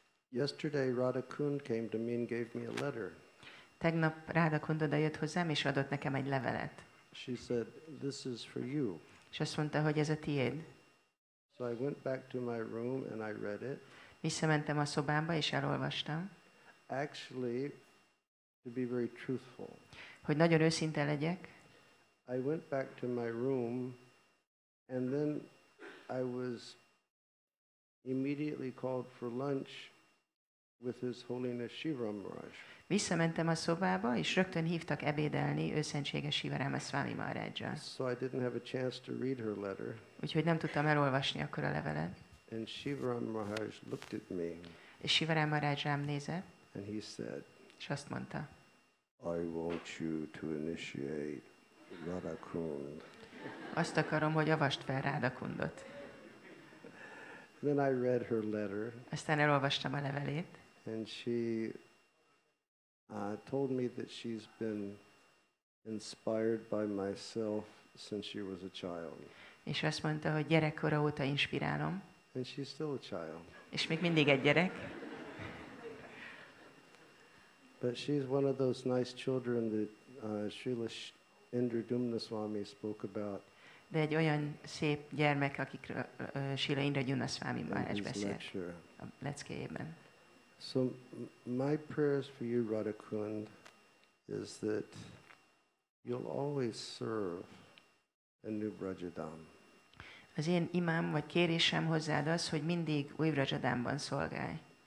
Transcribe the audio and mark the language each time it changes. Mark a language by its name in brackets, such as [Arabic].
[English] Yesterday, Radha Kund came to me and gave me a letter. [Hungarian] Tegnap Radha Kund oda jött hozzám, és adott nekem egy levelet. [English] She said, "This is for you." [Hungarian] És azt mondta, hogy ez a tiéd. [English] So I went back to my room and I read it. [Hungarian] Visszamentem a szobámba, és elolvastam. [English] Actually, to be very truthful, [Hungarian] Hogy nagyon őszinte legyek, [English] I went back to my room and then I was immediately called for lunch with His Holiness Śivarāma Maharaj. [Hungarian] visszamentem a szobába, és rögtön hívtak ebédelni őszentséges Śivarāma Swami Maharajjal. [English] So I didn't have a chance to read her letter. [Hungarian] Úgyhogy nem tudtam elolvasni akkor a levelet. [English] And Śivarāma Maharaj looked at me [Hungarian] És Śivarāma Maharaj rám nézett, [English] and he said, [Hungarian] és azt mondta, [English] "I want you to initiate Radha Kund." [Hungarian] azt akarom, hogy avast fel Radha Kundot. [English] Then I read her letter, [Hungarian] Aztán elolvastam a levelét, [English] and she told me that she's been inspired by myself since she was a child. [Hungarian] és azt mondta, hogy gyerekkora óta inspirálom, [English] And she's still a child. [Hungarian] és még mindig egy gyerek, [English] But she's one of those nice children that Srila Indradyumna Swami spoke about [Hungarian] de egy olyan szép gyermek, akikről Srila Indradyumna Swami [English] in [Hungarian] Maharaj [English] his [Hungarian] beszélt [English] lecture. [Hungarian] a leckéjében. [English] So my prayers for you, Radha Kund, is that you'll always serve a new Brajadam. [Hungarian] Az én imám vagy kérésem hozzád az, hogy mindig új Vrajadámban szolgálj.